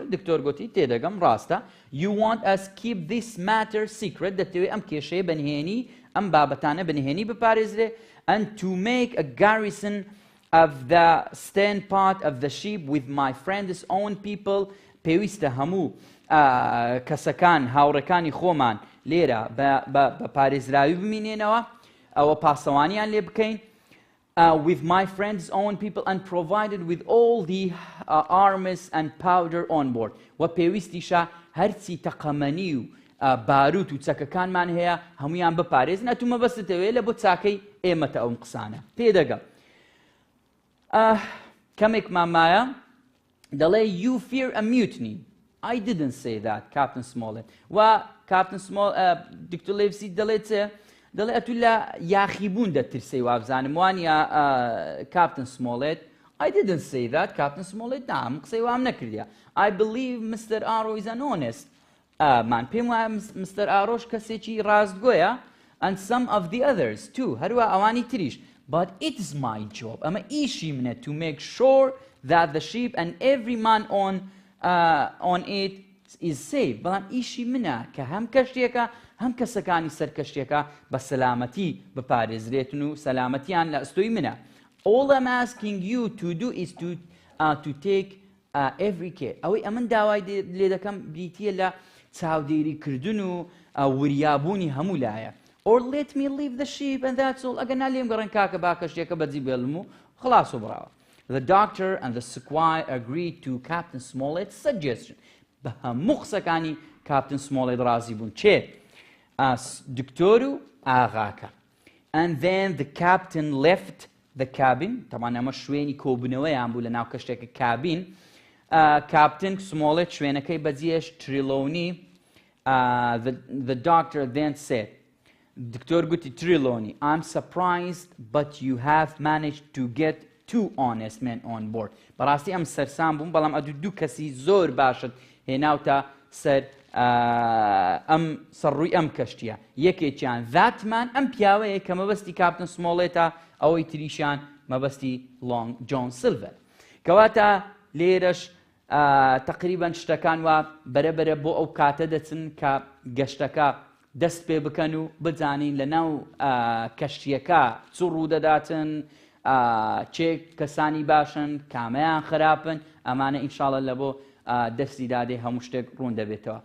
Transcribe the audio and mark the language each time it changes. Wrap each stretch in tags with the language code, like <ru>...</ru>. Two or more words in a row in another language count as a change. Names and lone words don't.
<ckb>دکتۆر گوتی تێدەگەم ڕاستە.</ckb> <en>You want us keep this matter secret.</en> <ckb>دەتەوێت ئەم کێشەیە بەنهێنی ئەم بابەتانە بەنهێنی بپارێزرێ</ckb> <en>and to make a garrison of the stern part of the ship with my friend's own people.</en> <ckb>پێویستە هەموو کەسەکان هاوڕەکانی خۆمان لێرە بە پارێزراوی بمینێنەوە ئەوە پاسەوانیان لێ بکەین</ckb> <en>with my friend's own people and provided with all the arms and powder on board.</en> <ckb>و پێویستیشە هەرچی تەقەمەنی و باروت و چەکەکانمان هەیە هەمویان بپارێزن. ئەتومە بەستەوێت لە بۆ چاکەی ئێمەتە ئەوم قسانە پێدەگەم. کەمێکمان مایە دەڵێ</ckb> <en>you fear a mutiny. I didn't say that, Captain Smollett.</en> <ckb>و Captain Smollett دکتۆر لێڤسی دەڵێت دەڵێ ئەتو لە یاخیبوون دەترسەی وابزانم وانە Captain Smollett.</ckb> <en>I didn't say that, Captain Smollett.</en> <ckb>نام قسەی وام نەکردیا.</ckb> <en>I believe Mr. Arrow is an honest man.</en> <ckb>پێم وایە Mr. Arrow کەسێکی ڕاستگۆیە</ckb> <en>and some of the others too.</en> <ckb>هەروە ئەوانی تریش.</ckb> <en>But it's my job.</en> <ckb>ئەمە ئیشی منە</ckb> <en>to make sure that the sheep and every man on it is safe.</en> <ckb>بەڵام ئیشی منە کە هەم کەشتێکە هەم کەسەکانی سەر کەشتێکە بە سەلامەتی بپارێزرێتن و سەلامەتیان لە ئەستۆی منە.</ckb> <en>All I'm asking you to do is to take every care.</en> <ckb>ئەوەی ئەمن داوای لێ دەکەم بریتیە لە چاودێریکردن و وریابوونی هەموو لایە.</ckb> <en>Or let me leave the sheep and that's all.</en> <ckb>ئەگەر نالێم گەڕێن کاکە با کەشتێکە بەجی بێڵم و خلاص و بڕاوە.</ckb> <en>The doctor and the squire agreed to Captain Smollett's suggestion.</en> <ckb>بە هەموو قسەکانی Captain Smollett ڕازی بوون. چێ؟ دکتۆر و ئاغاکە.</ckb> <en>And then the captain left the cabin.</en> <ckb>طبعا ئەمە شوێنی کۆبوونەوەیان بوو لە ناو کەشتێکە کابین. Captain Smollett شوێنەکەی بەجێش تریلۆنی.</ckb> <en>The doctor then said,</en> <ckb>دکتۆر گوتی تریلۆنی,</ckb> <en>I'm surprised but you have managed to get two honest men on board.</en> <ckb>بەڕاستی ئەم سەرسام بووم بەڵام ئەدوو دوو کەسی زۆر باشت هێناوتە سەر ئەم سەرڕووی ئەم کەشتیە. یەکێکیان</ckb> <en>that man</en> <ckb>ئەم پیاوەیە کە مەبەستی کاپتن سمۆڵێتە ئەوەی تریشیان مەبەستی لۆنگ جۆن سیلڤەر. کەواتە لێرەش تقریبا شتەکان وە بەرەبەرە بۆ ئەو کاتە دەچن کە گەشتەکە دەست پێ بکەن و بزانین لە ناو کەشتیەکە چ ڕوودەداتن چێ کەسانی باشن کامەیان خراپن ئەمانە ئینشاڵە لە بۆ دەستی دادێ هەموو شتێک ڕوون دەبێتەوە.</ckb>